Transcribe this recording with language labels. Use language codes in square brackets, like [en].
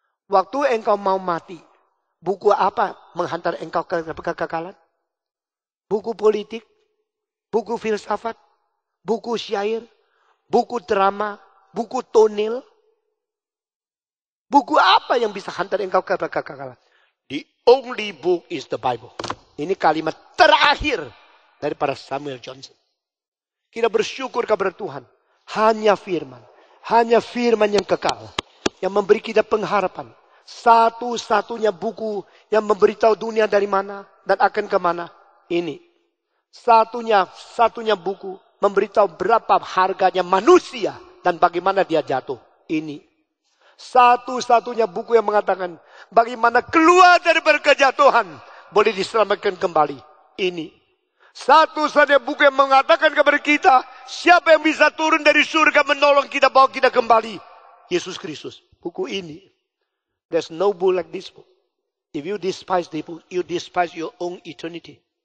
[id] Waktu engkau mau mati, buku apa menghantar engkau ke kekekalan? Buku politik, buku filsafat, buku syair, buku drama, buku tonil. Buku apa yang bisa hantar engkau ke kekekalan? [en] The only book is the Bible. [id] Ini kalimat terakhir daripada Samuel Johnson. Kita bersyukur kepada Tuhan. Hanya firman yang kekal. Yang memberi kita pengharapan. Satu-satunya buku yang memberitahu dunia dari mana dan akan kemana. Ini. Satunya buku memberitahu berapa harganya manusia dan bagaimana dia jatuh. Ini. Satu-satunya buku yang mengatakan bagaimana keluar dari kejatuhan boleh diselamatkan kembali. Ini. Satu-satunya buku yang mengatakan kepada kita siapa yang bisa turun dari surga menolong kita, bawa kita kembali. Yesus Kristus. Buku ini. [en] There's no book like this book. If you despise the book, you despise your own eternity.